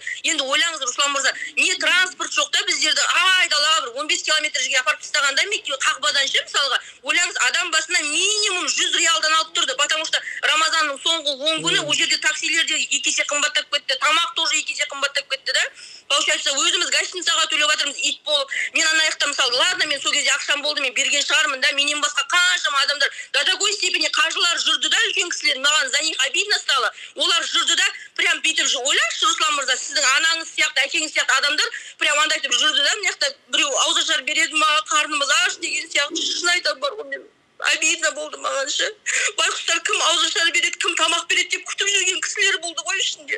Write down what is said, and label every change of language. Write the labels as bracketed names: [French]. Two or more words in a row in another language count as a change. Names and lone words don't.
[Kazakh] Енді ойлаңыз, Руслан мырза, не транспорт жоқ та біздерді айдалаға бір 15 километр жерге апарып тастағанда қақпадан ше, мысалға, ойлаңыз, адам басына минимум 100 реалдан алып тұрды, [Russian] потому что [Kazakh] Рамазанның соңғы 10 күні ол жерде таксилер де 2 есе қымбаттап кетті, тамақ тоже 2 есе қымбаттап кетті да. Получается, өзіміз гостиницаға төлеп жатырмыз ит болып. Мен ана жақта мысалы, ладно, мен сол кезде ақшам болды, мен берген шығармын да, менен басқа қаншама адамдар [Russian] до такой степени [Kazakh] қажылар жүрді да, үлкен кісілер, маған [Russian] за них обидно стало. [Kazakh] Олар жүрді да, прям бүйтіп ойлаңызшы, Руслан мырза, сіздің анаңыз сияқты, әкеңіз сияқты адамдар прям андай етіп жүрді да, мына жақта біреу ауызашар береді ма, қарнымыз аш деген сияқты, шын айтам бар ғой, мен обидно болды маған ше. Байқұстар кім ауызашар береді, кім тамақ береді деп күтіп жүрген кісілер болды ғой ішінде.